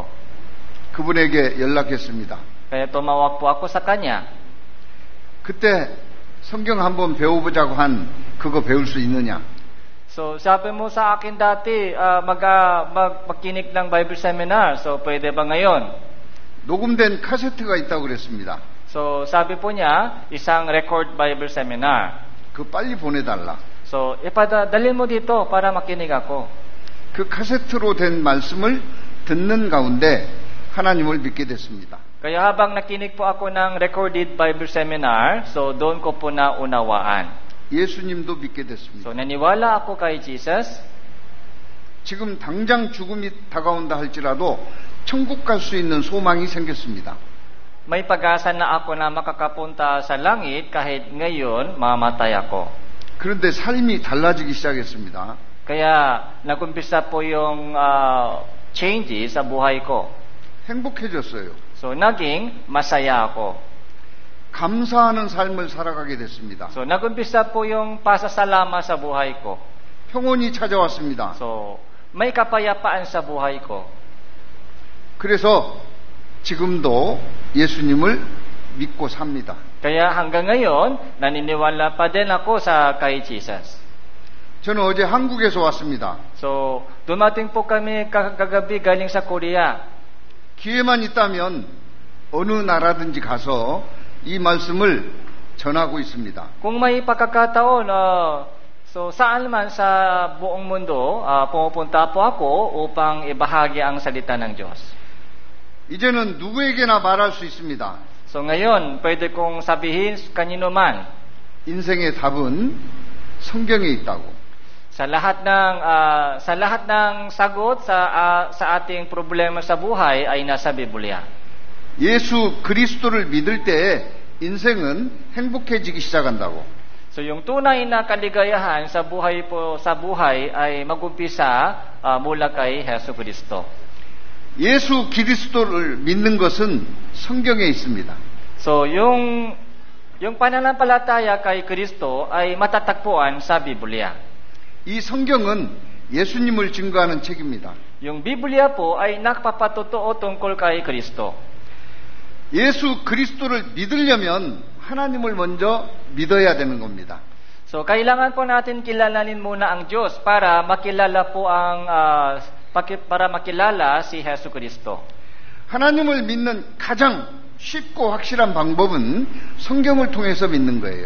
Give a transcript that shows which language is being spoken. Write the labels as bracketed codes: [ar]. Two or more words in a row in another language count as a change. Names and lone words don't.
[ko] 그분에게 연락했습니다. [tl] Kaya tumawag po ako sa kanya. [ko] 그때 성경 한번 배워보자고 한 그거 배울 수 있느냐? [tl] So, sabi mo sa akin dati, magkinig ng [en] Bible seminar. [tl] So, pwede ba ngayon? [ko] 녹음된 카세트가 있다고 그랬습니다. [tl] So, sabi po niya, isang [en] record Bible seminar. [ko] 그거 빨리 보내달라. [tl] So, ipadalhin mo dito para makinig ako. [ko] 그 카세트로 된 말씀을 듣는 가운데 하나님을 믿게 됐습니다. [tl] Kaya habang nakinig po ako ng [en] recorded Bible seminar, [tl] so doon ko po naunawaan. [ko] 예수님도 믿게 됐습니다. [tl] So naniwala ako kay Jesus. [ko] 지금 당장 죽음이 다가온다 할지라도 천국 갈 수 있는 소망이 생겼습니다. [tl] May pag-asa na ako na makakapunta sa langit kahit ngayon mamatay ako. [ko] 그런데 삶이 달라지기 시작했습니다. [tl] Kaya nagumpisa po yung changes sa buhay ko. [ko] 행복해졌어요. [tl] So naging masaya ako. [ko] 감사하는 삶을 살아가게 됐습니다. [tl] So nagumpisa po yung pasasalamat sa buhay ko. [ko] 평온이 찾아왔습니다. [tl] So may kapayapaan sa buhay ko. [ko] 그래서 지금도 예수님을 믿고 삽니다. [tl] Kaya hanggang ngayon, naniniwala pa din ako sa kay Jesus. [ko] 저는 어제 한국에서 왔습니다. [tl] So, dumating po kami kagabi galing sa Korea. [ko] 기회만 있다면 어느 나라든지 가서 이 말씀을 전하고 있습니다. [tl] Kung may pagkakataon, so saan man sa buong mundo, pumupunta po ako upang ibahagi ang salita ng Diyos. [ko] 이제는 누구에게나 말할 수 있습니다. [tl] So ngayon, pwede kong sabihin kanino man. [ko] 인생의 답은 성경에 있다고. [tl] Sa lahat ng sagot sa ating problema sa buhay ay nasa Biblia. [ko] 예수 그리스도를 믿을 때에 인생은 행복해지기 시작한다고. [tl] So yung tunay na kaligayahan sa buhay ay mag-umpisa mula kay Hesus Kristo. [ko] 예수 그리스도를 믿는 것은 성경에 있습니다. [tl] So yung pananampalataya kay Kristo ay matatagpuan sa Biblia. [ko] 이 성경은 예수님을 증거하는 책입니다. [tl] Yung Biblia po ay nagpapatotoo tungkol kay Kristo. [ko] 예수 그리스도를 믿으려면 하나님을 먼저 믿어야 되는 겁니다. [tl] So kailangan po natin kilalanin muna ang Diyos para makilala si Hesus Kristo. [ko] 하나님을 믿는 가장 쉽고 확실한 방법은 성경을 통해서 믿는 거예요.